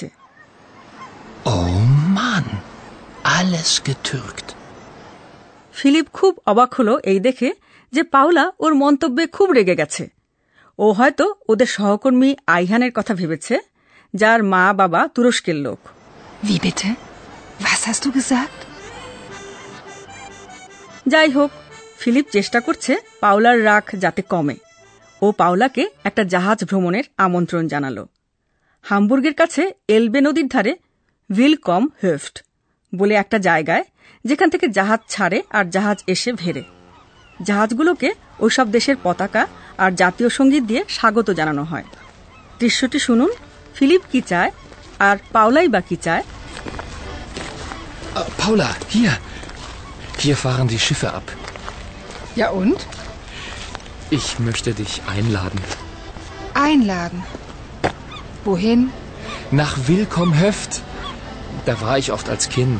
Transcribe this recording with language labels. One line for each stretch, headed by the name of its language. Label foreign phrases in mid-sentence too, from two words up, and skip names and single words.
German: Oh Mann, alles getürkt.
Bangla: ফিলিপ খুব অবাক হল এই দেখে যে পাওলা ওর মন্তব্যে খুব রেগে গেছে। ও হয়তো ওদের সহকর্মী আইহানের কথা ভেবেছে, যার মা বাবা তুরস্কের লোক।
German: Wie bitte? Was hast du gesagt?
Bangla: যাই হোক, ফিলিপ চেষ্টা করছে পাওলার রাগ যাতে কমে। ও পাওলাকে একটা জাহাজ ভ্রমণের আমন্ত্রণ জানালো। হামবুর্গের কাছে এলবে নদীর ধারে উইলকম হোফট বলে একটা জায়গায়, যেখান থেকে জাহাজ ছাড়ে আর জাহাজ এসে ভেড়ে। জাহাজগুলোকে ওইসব দেশের পতাকা আর জাতীয় সঙ্গীত দিয়ে স্বাগত জানানো হয়। দৃশ্যটি শুনুন, ফিলিপ কি চায় আর পাওলাই বা কি চায়।
German: Paula, hier. Hier fahren die Schiffe ab. Ja und? Ich möchte dich einladen. Einladen. Wohin? Nach Willkomm Höft. Da war ich oft als Kind.